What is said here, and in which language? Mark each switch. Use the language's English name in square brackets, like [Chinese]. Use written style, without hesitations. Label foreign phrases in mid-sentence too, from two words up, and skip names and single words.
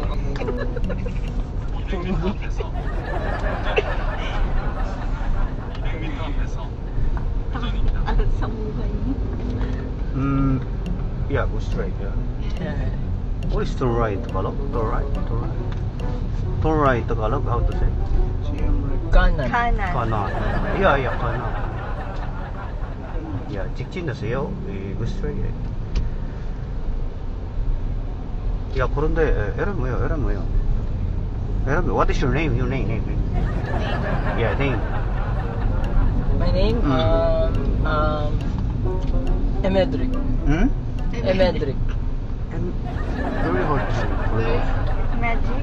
[English] Yeah, go straight. Yeah. What is to right Tagalog? To right. To right Tagalog. How to say? [Filipino] Kanan. Kanan. Kanan. Yeah, kanan. [English] Yeah, 직진하세요. Go straight. [Korean] 야, 그런데 이름 뭐예요? [English] What is your name? Your name. Yeah, name. My name? Emedric. Hmm? Emedric. Very hard to pronounce. Magic.